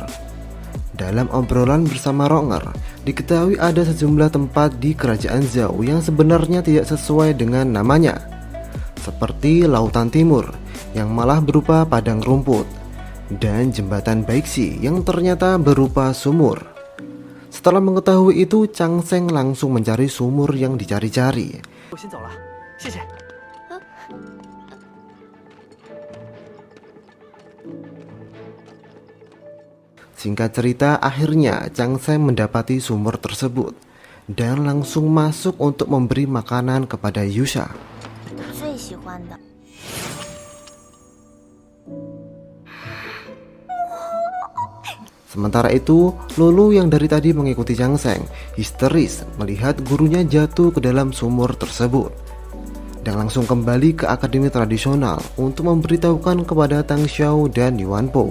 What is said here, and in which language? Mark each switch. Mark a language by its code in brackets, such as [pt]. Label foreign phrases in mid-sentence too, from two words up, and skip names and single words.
[id] Dalam obrolan bersama Ronger, diketahui ada sejumlah tempat di kerajaan Zhao yang sebenarnya tidak sesuai dengan namanya, seperti Lautan Timur yang malah berupa padang rumput, dan jembatan Baixi yang ternyata berupa sumur. Setelah mengetahui itu, Chang Sheng langsung mencari sumur yang dicari-cari. [zh] 我先走了，谢谢。 [id] Singkat cerita, akhirnya Chang Sheng mendapati sumur tersebut dan langsung masuk untuk memberi makanan kepada Yusa. [zh] 最喜欢的。 [id] Sementara itu, Lulu yang dari tadi mengikuti Chang Sheng histeris melihat gurunya jatuh ke dalam sumur tersebut dan langsung kembali ke akademi tradisional untuk memberitahukan kepada Tang Xiao dan Yuan Po.